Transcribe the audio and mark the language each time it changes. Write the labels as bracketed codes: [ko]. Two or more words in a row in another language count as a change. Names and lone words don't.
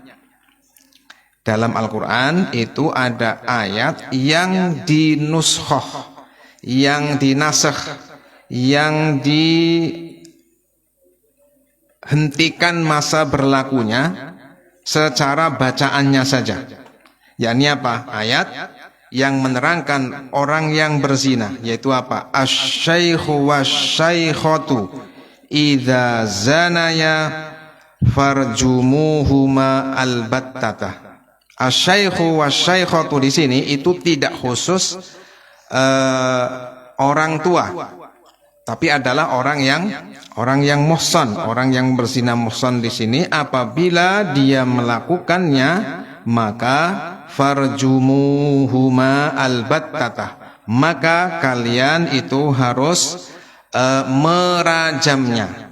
[id] Dalam Al-Quran itu ada ayat yang dinuskhoh, yang dinasakh, yang dihentikan masa berlakunya secara bacaannya saja. Yakni apa? Ayat yang menerangkan orang yang berzina, yaitu apa? [ar] الشيخ والشيخة إذا زنيا فارجموهما البتة. الشيخ والشيخة [id] di sini itu tidak khusus orang tua, tapi adalah orang yang muhsan, orang yang berzina muhsan di sini apabila dia melakukannya maka [ar] فارجموهما البتة, [id] maka kalian itu harus merajamnya.